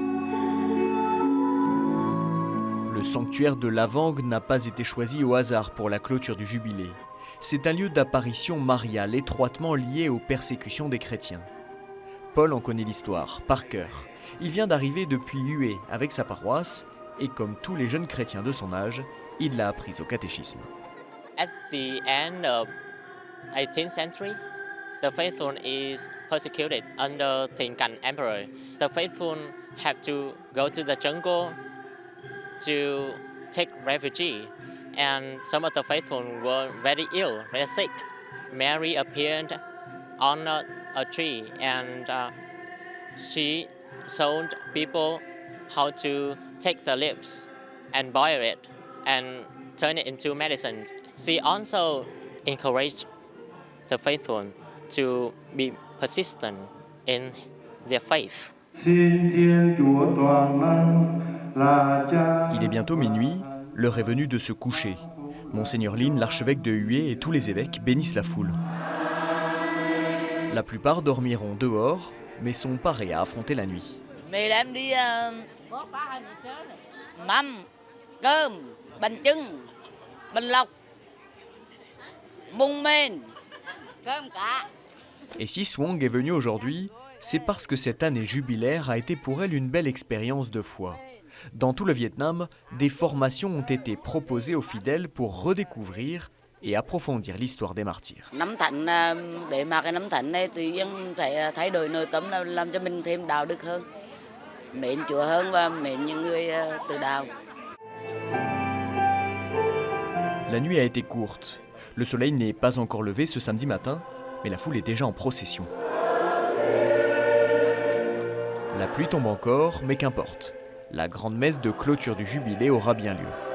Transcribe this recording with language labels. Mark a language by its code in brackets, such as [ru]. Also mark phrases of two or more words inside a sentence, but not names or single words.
[fr] Le sanctuaire de Lavang n'a pas été choisi au hasard pour la clôture du jubilé. C'est un lieu d'apparition mariale étroitement lié aux persécutions des chrétiens. Paul en connaît l'histoire, par cœur. Il vient d'arriver depuis Hue avec sa paroisse et comme tous les jeunes chrétiens de son âge, il l'a apprise au catéchisme. [en] At the end of 18th century, the faithful is persecuted under Thiền Cảnh Emperor. The faithful have to go to the jungle to take refuge, and some of the faithful were very ill, very sick. Mary appeared on a tree, and she showed people how to take the leaves and boil it and turn it into medicine. She also encouraged the faithful to be persistent in their faith. [fr] Il est bientôt minuit, l'heure est venue de se coucher. Monseigneur Lin, l'archevêque de Hue et tous les évêques bénissent la foule. La plupart dormiront dehors, mais sont parés à affronter la nuit. [vi] Mì là em đi mắm, cơm, bánh chưng, bánh lọc, mung men, cơm cá. [fr] Et si Swang est venue aujourd'hui, c'est parce que cette année jubilaire a été pour elle une belle expérience de foi. Dans tout le Vietnam, des formations ont été proposées aux fidèles pour redécouvrir et approfondir l'histoire des martyrs. [vi] Nắm thạnh, để mà cái nắm thạnh này thì dân phải thay đổi nội tâm, làm cho mình thêm đạo đức hơn, mến Chúa hơn và mến những người từ đạo. [fr] La nuit a été courte. Le soleil n'est pas encore levé ce samedi matin, mais la foule est déjà en procession. La pluie tombe encore, mais qu'importe. La grande messe de clôture du jubilé aura bien lieu.